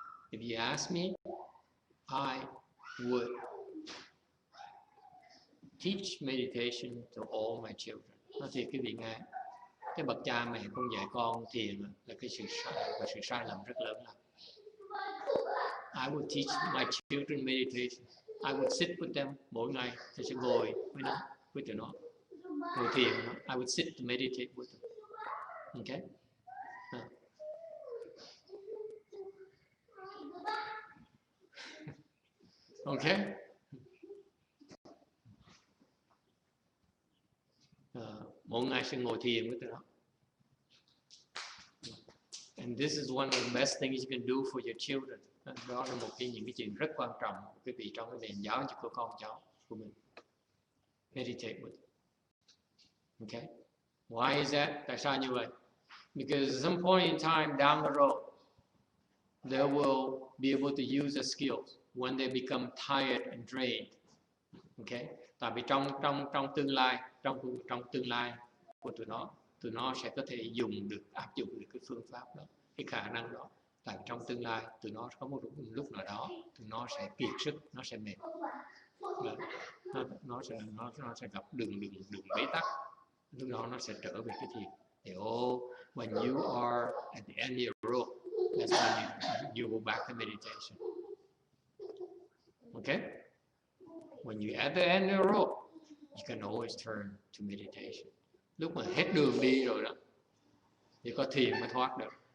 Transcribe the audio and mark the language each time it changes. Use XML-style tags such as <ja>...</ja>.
<en>If you ask me, I would teach meditation to all my children.</en> <vi>Nói thiệt quý vị nghe, cái bậc cha mẹ không dạy con thiền là cái sự sai lầm rất lớn lắm.</vi> <en>I would teach my children meditation. I would sit with them</en> <vi>mỗi ngày. Thầy sẽ ngồi với tụi nó, ngồi thiền.</vi> <en>I would sit to meditate with them. Okay? Okay?</en> <vi>Mỗi ngày sẽ ngồi thiền với tụi nó.</vi> <en>And this is one of the best things you can do for your children.</en> <vi>Đó là những cái chuyện rất quan trọng quý vị trong cái nền giáo dục của con cháu của mình.</vi> <en>Meditate with them. Okay? Why is that?</en> <vi>Tại sao như vậy?</vi> <en>Because at some point in time down the road, they will be able to use the skills when they become tired and drained. Okay?</en> <vi>Tại vì trong tương lai của tụi nó sẽ có thể áp dụng được cái phương pháp đó, cái khả năng đó. Tại trong tương lai tụi nó có một lúc nào đó tụi nó sẽ kiệt sức, nó sẽ mệt, nó sẽ gặp đường bế tắc. Lúc đó nó sẽ trở về cái thiền.</vi> <en>Thì when you are at the end of your rope, that's when you go back to meditation. Okay? When you're at the end of your rope, you can always turn to meditation.</en> <vi>Lúc mà hết đường đi rồi đó, thì có thiền mới thoát được.</vi>